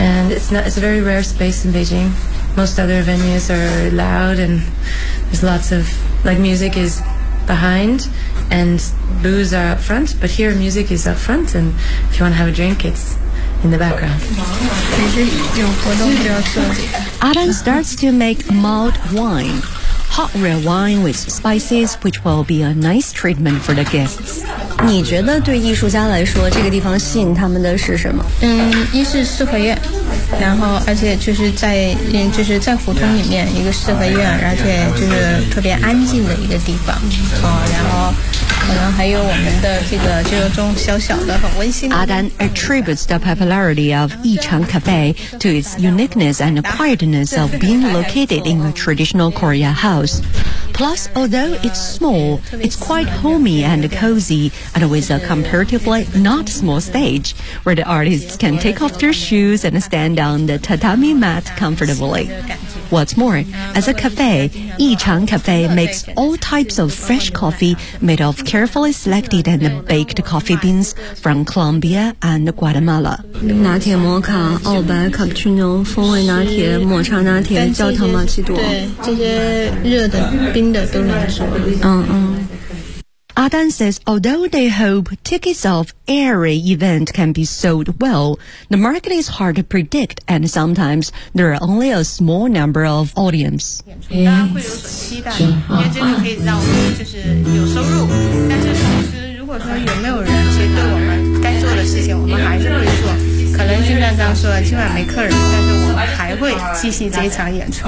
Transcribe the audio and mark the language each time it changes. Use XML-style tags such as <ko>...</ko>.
<en>and it's a very rare space in Beijing most other venues are loud and there's lots of like music is behind and booze are up front but here music is up front and if you want to have a drink it's in the background Adan starts to make mulled wine hot red wine with spices which will be a nice treatment for the guests</en> <zh>你觉得对艺术家来说这个地方吸引他们的是什么嗯一是四合院然后而且就是在胡同里面一个四合院而且就是特别安静的一个地方、哦、然后可能还有我们的这个就是中小小的很温馨的</zh> <en>Adan attributes the popularity of Yichang Cafe to its uniqueness and quietness of being located in a traditional Korea house plus although it's small it's quite homey and cozyand with a comparatively not small stage where the artists can take off their shoes and stand on the tatami mat comfortably. What's more, as a cafe, Yichang Cafe makes all types of fresh coffee made of carefully selected and baked coffee beans from Colombia and Guatemala.</en> <zh>拿铁摩卡澳白卡布奇诺风味拿铁抹茶拿铁焦糖玛奇朵对这些热的冰的都能做嗯嗯</zh> <en>Adan says, although they hope tickets of every event can be sold well, the market is hard to predict, and sometimes there are only a small number of audience.</en> <zh>大家会有所期待，因为这个可以让我们就是有收入。但是其实如果说有没有人其实对我们该做的事情，我们还是会做。可能就像刚说的，今晚没客人，但是我们还会继续这场演出。</zh>